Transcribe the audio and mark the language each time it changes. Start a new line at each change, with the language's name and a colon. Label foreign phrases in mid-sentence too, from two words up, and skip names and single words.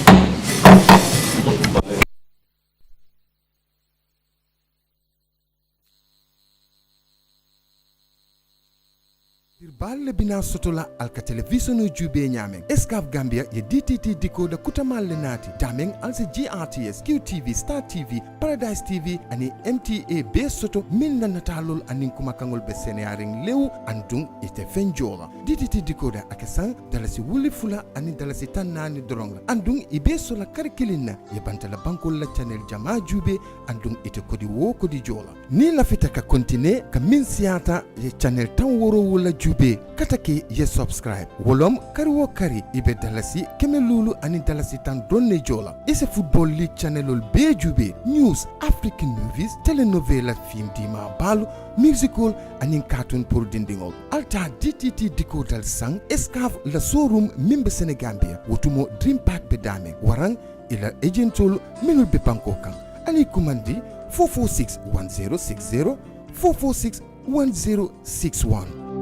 Mandingo: balle bina sotola alka television jube nyameng escaf gambia ye
English: DTT decoder
Mandingo: kutamal lenati dameng alse GRTS QTV Star TV Paradise TV ani MTA be soto min na natalol anin kuma kangol be senearing lew andung ite fenjola
English: DTT decoder
Mandingo: akesan dalasi wuli fula ani dalasi tanani doronga andung ibe sola karikilina ye bantala bankol la channel jama jube andung ite kodi wo kodi jola ni lafita ka continue ka min siata ye channel tan woro wala jube katake ye subscribe wolom kari wo kari ibe dalasi keme lulu ani dalasi tan donne jola ise
English: football league
Mandingo: channelol be jube
English: news african movies
Mandingo: telenovela film dima balu musical ani cartoon pour dindingol alta
English: DTT decoder
Mandingo: sang escaf la showroom mimbe Senegambia wotumo dream park be dame warang ila agentol minul be banko kan ani kumandi 446 1060 446 1061